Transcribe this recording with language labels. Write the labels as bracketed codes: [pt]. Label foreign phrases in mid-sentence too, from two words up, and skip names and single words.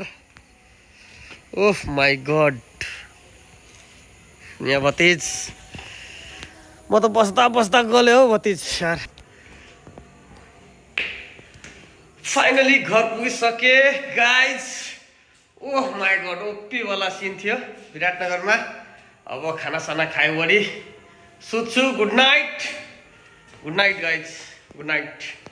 [en] oh my god, [ne] यहाँ भतिज म त बस्दा बस्दा गले हो भतिज यार। फाइनली घर पुगिसके गाइज। [en] oh my god, [ne] ओपी वाला सीन थियो विराटनगरमा। अब खाना साना खायो वरी सुत्छु। [en] good night, good night guys, good night.